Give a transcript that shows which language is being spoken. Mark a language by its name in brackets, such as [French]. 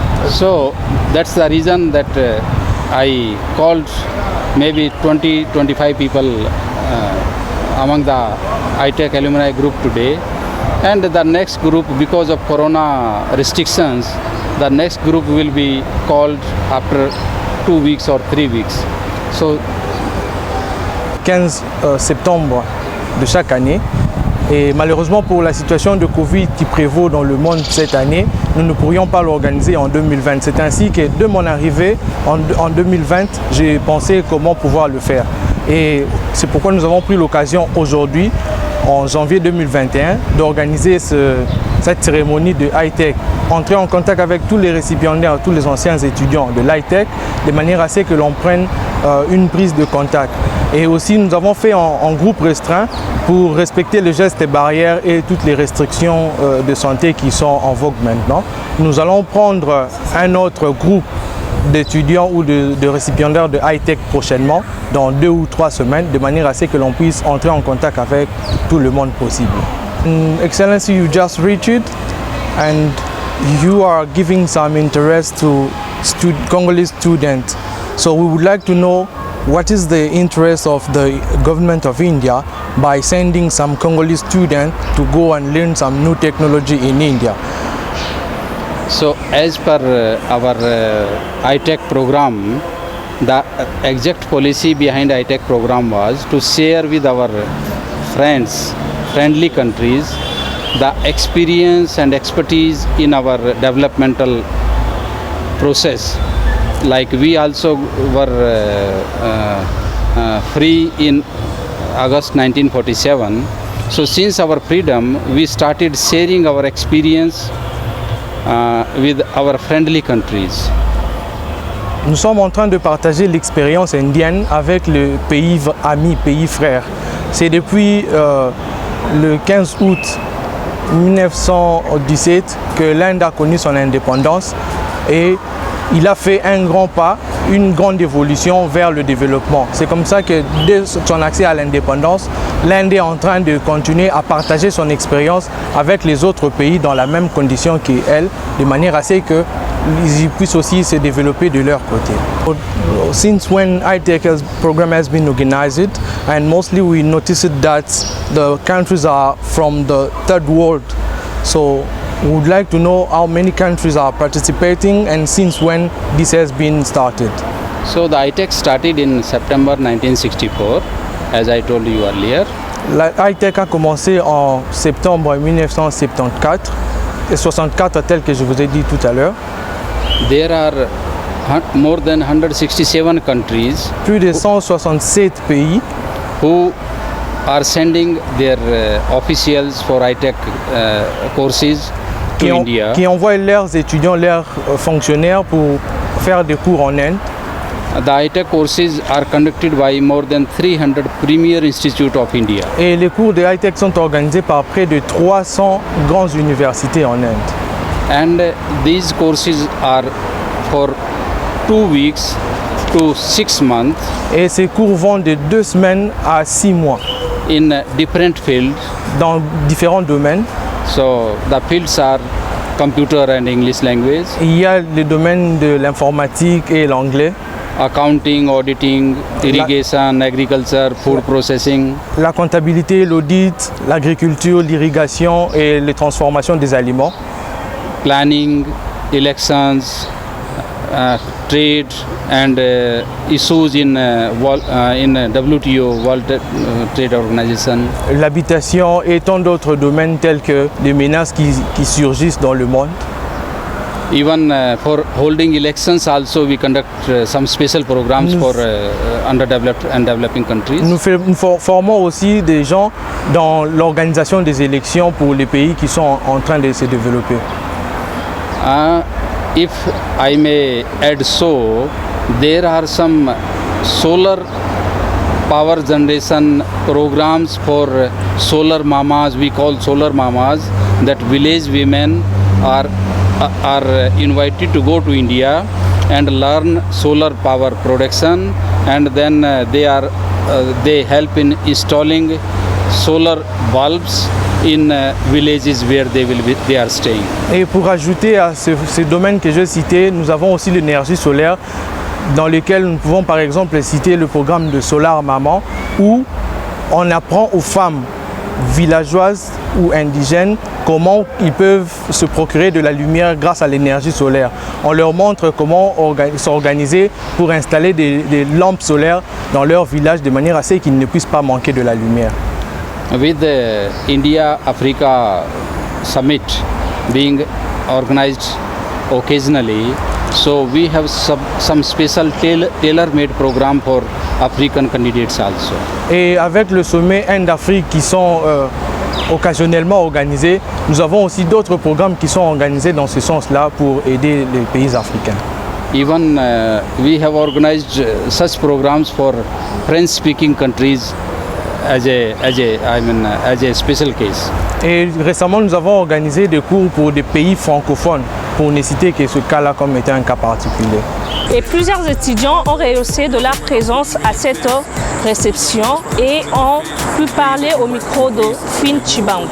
[English] So that's the reason that I called maybe 20-25 people among the High-Tech alumni group today. And the next group, because of Corona restrictions, the next group will be called after 2 weeks or 3 weeks. So [French] 15 septembre de chaque année. Et malheureusement pour la situation de Covid qui prévaut dans le monde cette année, nous ne pourrions pas l'organiser en 2020. C'est ainsi que de mon arrivée en 2020, j'ai pensé comment pouvoir le faire. Et c'est pourquoi nous avons pris l'occasion aujourd'hui, en janvier 2021, d'organiser cette cérémonie de High-Tech. Entrer en contact avec tous les récipiendaires, tous les anciens étudiants de l'High-Tech, de manière à ce que l'on prenne une prise de contact. Et aussi, nous avons fait en groupe restreint pour respecter les gestes barrières et toutes les restrictions de santé qui sont en vogue maintenant. Nous allons prendre un autre groupe d'étudiants ou de récipiendaires de High-Tech prochainement, dans 2 ou 3 semaines, de manière à ce que l'on puisse entrer en contact avec tout le monde possible. [English] Excellency, you just reached it and you are giving some interest to Congolese students. So we would like to know what is the interest of the government of India by sending some Congolese students to go and learn some new technology in India. So as per our High-Tech program, the exact policy behind High-Tech program was to share with our friendly countries, the experience and expertise in our developmental process. Like we also were free in August 1947. So since our freedom, we started sharing our experience with our friendly countries. [French] Nous sommes en train de partager l'expérience indienne avec le pays ami, pays frère. C'est depuis le 15 août 1917 que l'Inde a connu son indépendance et il a fait un grand pas, une grande évolution vers le développement. C'est comme ça que dès son accès à l'indépendance, l'Inde est en train de continuer à partager son expérience avec les autres pays dans la même condition qu'elle, de manière à ce qu'ils puissent aussi se développer de leur côté. [English] Since when High-Tech program has been organized, and mostly we noticed that the countries are from the third world. So we would like to know how many countries are participating and since when this has been started. So the High-Tech started in September 1964, as I told you earlier. [French] La High-Tech a commencé en septembre 1974 et 64 tel que je vous ai dit tout à l'heure. [English] There are more than 167 countries. [French] Plus de 167 pays [English] who are sending their officials for High-Tech courses to India. [French] Qui envoient leurs étudiants, leurs fonctionnaires pour faire des cours en Inde. [English] The High-Tech courses are conducted by more than 300 premier institutes of India. [French] Et les cours de High-Tech sont organisés par près de 300 grandes universités en Inde. [English] And these courses are for 2 weeks to 6 months. [French] Et ces cours vont de 2 semaines à 6 mois. [English] in different fields. [French] dans différents domaines. [English] So the fields are computer and English language, [French] Il y a le domaine de l'informatique et l'anglais, [English] accounting, auditing, irrigation, agriculture, food processing, [French] la comptabilité, l'audit, l'agriculture, l'irrigation et les transformations des aliments, [English] planning, elections, trade and issues in WTO, World Trade Organization. [French] l'habitation et tant d'autres domaines tels que les menaces qui surgissent dans le monde. [English] Even for holding elections also we conduct some special programs for underdeveloped and developing countries. [French] Nous formons aussi des gens dans l'organisation des élections pour les pays qui sont en train de se développer. [English] If I may add so, there are some solar power generation programs for solar mamas, we call solar mamas, that village women are invited to go to India and learn solar power production, and then they help in installing solar bulbs in villages where they are staying. [French] Et pour ajouter à ces domaines que je citais, nous avons aussi l'énergie solaire dans lequel nous pouvons par exemple citer le programme de Solar Maman où on apprend aux femmes villageoises ou indigènes comment ils peuvent se procurer de la lumière grâce à l'énergie solaire. On leur montre comment s'organiser pour installer des lampes solaires dans leur village de manière à ce qu'ils ne puissent pas manquer de la lumière. [English] With the India-Africa Summit being organized occasionally, so we have some special tailor-made program for African candidates also. [French] Et avec le sommet Inde-Afrique qui sont occasionnellement organisés, nous avons aussi d'autres programmes qui sont organisés dans ce sens-là pour aider les pays africains. [English] Even we have organized such programs for French-speaking countries as a special case. [French] Et récemment, nous avons organisé des cours pour des pays francophones, pour ne citer que ce cas-là comme étant un cas particulier. Et plusieurs étudiants ont rehaussé de leur présence à cette réception et ont pu parler au micro de Fin Chibang.